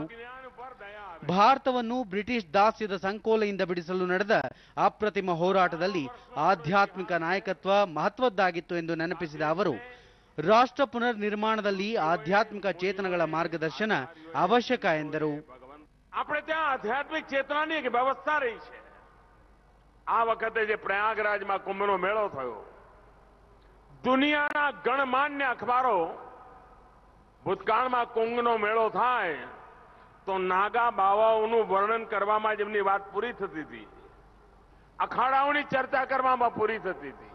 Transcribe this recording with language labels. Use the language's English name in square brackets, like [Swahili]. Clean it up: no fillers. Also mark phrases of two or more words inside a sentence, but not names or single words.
[Kannada] ಭಾರತವನ್ನು ಬ್ರಿಟಿಷ್ ದಾಸ್ಯದ ಸಂಕೋಲೆಯಿಂದ ಬಿಡಿಸಲು ನಡೆದ ಅಪ್ರತಿಮ ಹೋರಾಟದಲ್ಲಿ ಆಧ್ಯಾತ್ಮಿಕ ನಾಯಕತ್ವ ಮಹತ್ವದ್ದಾಗಿತ್ತು ಎಂದು ನೆನಪಿಸಿದ ಅವರು, ರಾಷ್ಟ್ರ ಪುನರ್ ನಿರ್ಮಾಣದಲ್ಲಿ ಆಧ್ಯಾತ್ಮಿಕ ಚೇತನಗಳ ಮಾರ್ಗದರ್ಶನ ಅವಶ್ಯಕ ಎಂದರು. [Gujarati] આપણે ત્યાં આધ્યાત્મિક ચેતનાની એક વ્યવસ્થા રહી છે. આ વખતે જે પ્રયાગરાજમાં કુંભનો મેળો થયો, દુનિયાના ગણમાન્ય અખબારો ભૂતકાળમાં કુંભનો મેળો થાય તો નાગા બાવાઓનું વર્ણન કરવામાં જેમની વાત પૂરી થતી હતી, અખાડાઓની ચર્ચા કરવામાં પૂરી થતી હતી.